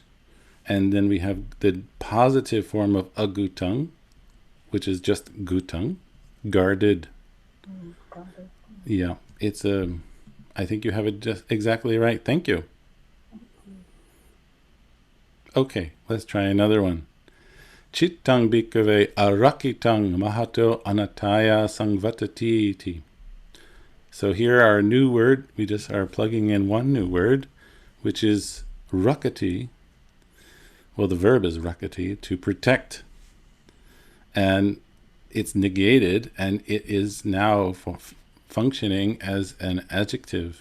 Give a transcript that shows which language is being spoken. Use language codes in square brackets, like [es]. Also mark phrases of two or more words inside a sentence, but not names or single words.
[en] And then we have the positive form of agutang, which is just gutang, guarded. Guarded. Yeah, it's I think you have it just exactly right. Thank you. Okay, let's try another one. [pi] Chittang bhikkhave arakitang mahato anataya sangvatati iti. [en] So here our new word, we just are plugging in one new word, which is rakati. Well, the verb is rakati, to protect. And it's negated, and it is now functioning as an adjective.